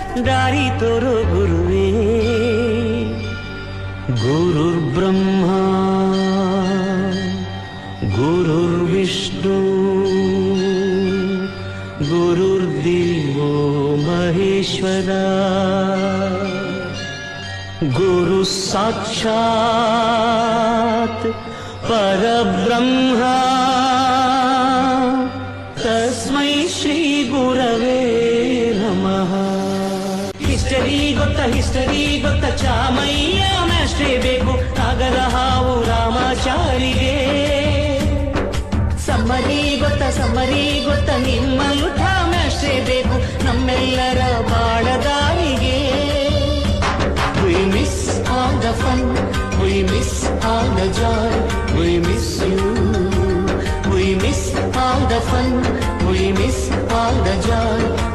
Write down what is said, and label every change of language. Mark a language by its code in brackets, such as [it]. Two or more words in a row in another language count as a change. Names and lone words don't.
[kn] ದಾರಿ ತೋರೋ ಗುರುವೇ. [sa] ಗುರುರ್ ಬ್ರಹ್ಮ ಗುರುರ್ ವಿಷ್ಣು ಗುರುರ್ದೇವೋ ಮಹೇಶ್ವರ. ಗುರು ಸಾಕ್ಷಾತ್ ಪರಬ್ರಹ್ಮ ತಸ್ಮೈ ಶ್ರೀ ಗುರವೇ ನಮಃ. [kn] ಹಿಸ್ಟರಿ ಗೊತ್ತ ಚಾಮಯ್ಯ ಮ್ಯಾಸ್ಟ್ರೇ ಬೇಕು ನಾಗರ ಹಾವು ರಾಮಾಚಾರಿಗೆ. ಸಮ್ಮರಿ ಗೊತ್ತ ನಿಮ್ಮ ಯುದ್ಧ ಮ್ಯಾಸ್ಟ್ರೇ ಬೇಕು ನಮ್ಮೆಲ್ಲರ ಬಾಳದಾರಿಗೆ. [en] We miss all the fun, we miss all the joy, we miss you. We miss all the fun, we miss all the joy.